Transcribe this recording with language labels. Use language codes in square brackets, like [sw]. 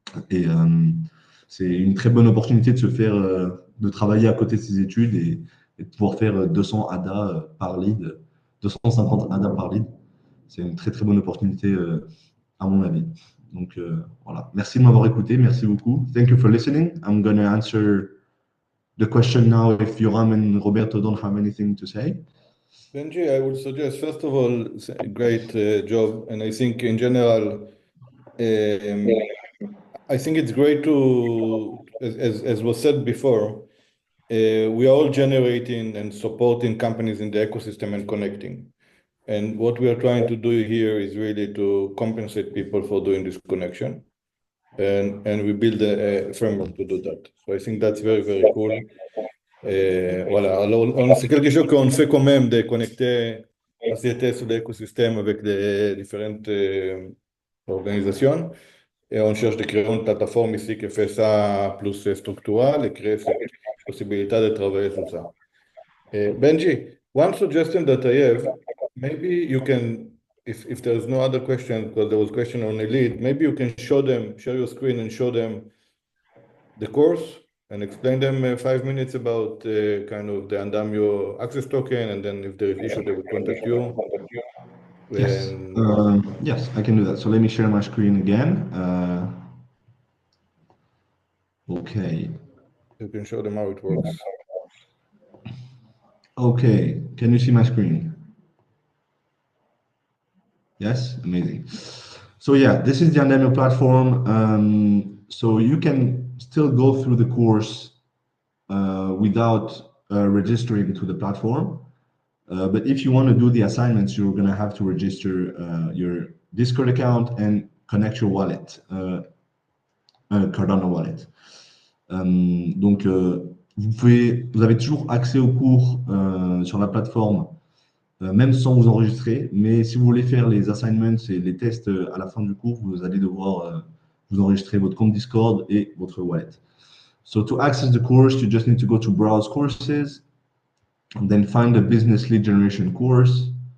[fr] Et c'est une très bonne opportunité de se faire, de travailler à côté de ses études et de pouvoir faire 200 ADA par lead, 250 ADA par lead. C'est une très très bonne opportunité à mon avis. Donc voilà. Merci de m'avoir écouté. Merci beaucoup. [en] Thank you for listening. I'm going to answer the question now if Yoram and Roberto don't have anything to say. Benji, I would suggest, first of all, great job. And I think in general, um, I think it's great to, as was said before, we are all generating and supporting companies in the ecosystem and connecting. And what we are trying to do here is really to compensate people for doing this connection. And we build a framework to do that. So I think that's very, very cool. [fr] Voilà, alors c'est quelque chose qu'on fait quand même de connecter la société sur l'écosystème avec les différentes organisations. Et on cherche de créer une plateforme ici qui fait ça plus structurel et créer cette possibilité de travailler sur ça. [en] Benji, one suggestion that I have, maybe you can, if there's no other question, because there was a question on the lead, maybe you can show them, share your screen and show them the course and explain them 5 minutes about kind of the Andamio access token, and then if there is issue, they will contact you. Yes, And yes, I can do that. So let me share my screen again. Okay. you can show them how it works. Okay, can you see my screen? Yes, amazing. So yeah, this is the Andamio platform. So you can still go through the course without registering to the platform. But if you want to do the assignments, you're going to have to register your Discord account and connect your wallet, Cardano wallet. [fr] Donc, vous avez toujours accès aux cours sur la plateforme, même sans vous enregistrer. Mais si vous voulez faire les assignments et les tests à la fin du cours, vous allez devoir vous enregistrer votre compte Discord et votre wallet. [en] So to access the course, you just need to go to Browse Courses, and then find the Business Lead Generation course.